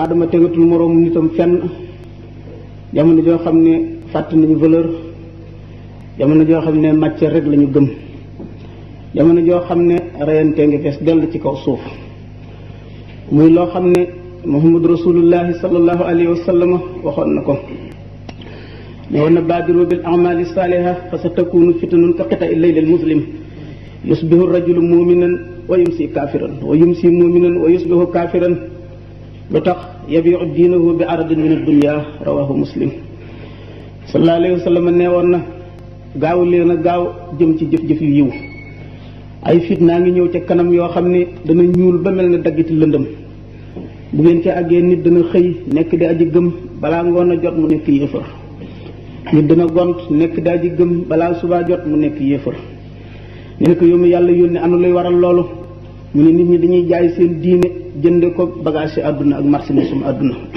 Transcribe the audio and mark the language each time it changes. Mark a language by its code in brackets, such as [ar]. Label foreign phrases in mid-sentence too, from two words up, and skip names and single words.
[wo] aadama tegatul moroom nitam fenn jamono joo xam ne fàtte nañu valeur jamono joo xam ne matière rek lañu gëm jamono joo xam ne reyante ngi fees dell ci kaw suuf muy loo xam ne [ar] محمد رسول الله صلى الله عليه وسلم [wo] waxoon na ko ne woon na [ar] بادروا بالأعمال الصالحة فستكون فتن كقطع الليل المظلم يصبح الرجل مؤمنا ويمسي كافرا ويمسي مؤمنا ويصبح كافرا [wo] lu tax [ar] يبيع دينه بعرض من الدنيا رواه مسلم صلى الله عليه وسلم [wo] nee woon na gaaw leen a gaaw jëm ci jëf-jëf yu yiw ay fit naa ngi ñëw ca kanam yoo xam ne dana ñuul ba mel ne daggiti lëndëm bu ngeen ca àggee nit dana xëy nekk di aji gëm balaa ngoon a jot mu nekk yéefar nit dana gont nekk di aji gëm balaa subaa jot mu nekk yéefar ne ko yow mi yàlla yónni anu luy waral loolu mu ne nit ñi dañuy jaay seen diine jënde ko bagage yi àdduna ak marchandise àdduna